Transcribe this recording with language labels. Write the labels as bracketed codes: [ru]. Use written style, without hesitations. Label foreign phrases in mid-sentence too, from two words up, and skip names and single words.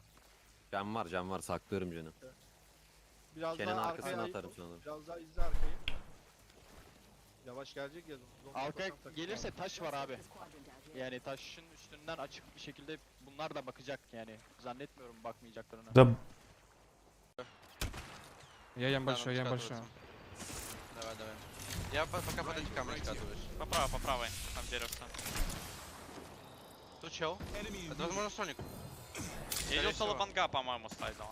[tr] Can var, saklıyorum canı. Biraz Kenan daha arkasına arkaya ayık atarım ol. sanırım. Biraz daha izle arkayı. Yavaş gelecek ya. zombi Arkaya yapasam gelirse taş var abi. Yani taşın üstünden açık bir şekilde bunlar da bakacak yani. Zannetmiyorum bakmayacaklarını. [ru] Да, Я ям Да, большой, надо я ям скатываться. большой. Давай. Я пока под эти камни скатываюсь. По правой, там дерево. Тут чел. Это возможно Соник. Идет соло банга, по-моему, ставила.